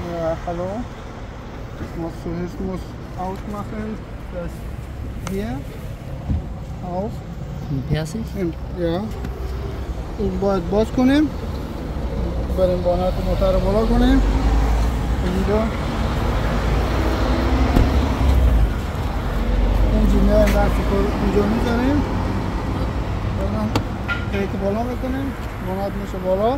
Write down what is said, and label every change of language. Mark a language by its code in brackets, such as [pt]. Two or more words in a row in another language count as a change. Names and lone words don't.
[de] hallo. Ich muss zuerst ausmachen, das hier auf. Persisch? Ja. Und [fa] باز کنیم. بریم بانات موتور رو بالا کنیم. اینجا. اینجا دست اینجا میذاریم. بعدم پیک بالا میکنیم. بانات میشه بالا.